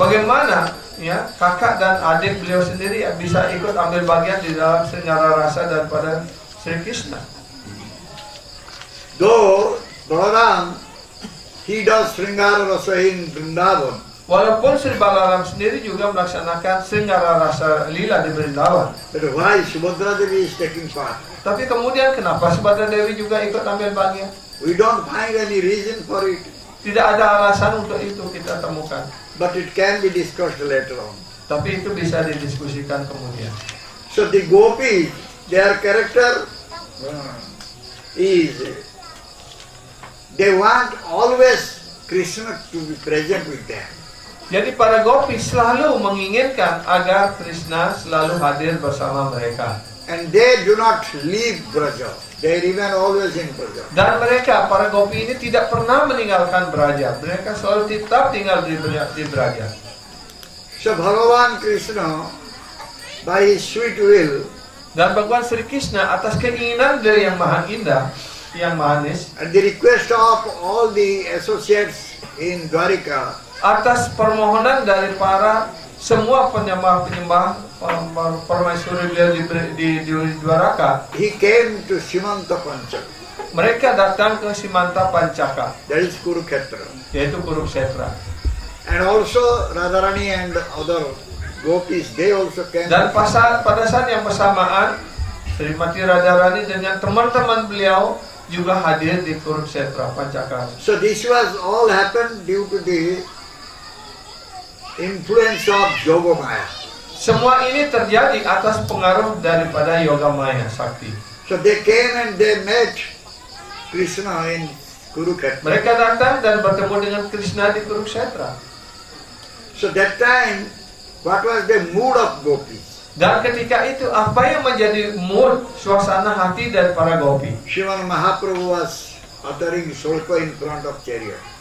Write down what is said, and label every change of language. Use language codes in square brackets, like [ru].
[id] Bagaimana kakak dan adik beliau sendiri bisa ikut ambil bagian di dalam Sringgara Rasa daripada Sri Krishna? [en] Though Balaram, he does Sringara Rasa in Vrindavan. [id] Walaupun Sri Balaram sendiri juga melaksanakan Sringgara Rasa lila di Brindavan. [en] But why Subhadra Devi is taking part? [id] Tapi kemudian kenapa Subhadra Dewi juga ikut ambil bagian? [en] We don't find any reason for it. [id] Tidak ada alasan untuk itu kita temukan. [en] but it can be discussed later on. [id] Tapi itu bisa didiskusikan kemudian. [en] So the gopis, their character is, they want always Krishna to be present with them. [id] Jadi para gopi selalu menginginkan agar Krishna selalu hadir bersama mereka. [en] And they do not leave Braja. They remain always in Braja. [id] Dan mereka, para gopi ini tidak pernah meninggalkan Braja. Mereka selalu tetap tinggal di Braja. [en] So Bhagavan Krishna, by his sweet will, [id] Dan Bhagawan Sri Krishna atas keinginan dari yang maha indah, yang manis, [en] at the request of all the associates in Dwarika, [id] atas permohonan dari para semua penyembah-penyembah permaisuri beliau di Dwaraka, [en] he came to Simanta Panchaka. [id] mereka datang ke Simanta Pancaka, [en] That is Kurukshetra. [id] yaitu Kurukshetra. [en] And also Radharani and other gopis, they also came. [id] Dan pada saat yang bersamaan, Srimati Radharani dengan teman-teman beliau juga hadir di Kurukshetra Pancaka. [en] So this was all happened due to the influence of Yogamaya. [id] Semua ini terjadi atas pengaruh daripada Yogamaya Sakti. [en] So they came and they met Krishna in Kurukshetra. [id] Mereka datang dan bertemu dengan Krishna di Kurukshetra. [en] So that time, what was the mood of gopis? [id] Dan ketika itu apa yang menjadi mood, suasana hati dari para gopi? [en] Sriman Mahaprabhu was uttering shloka in front of chariot.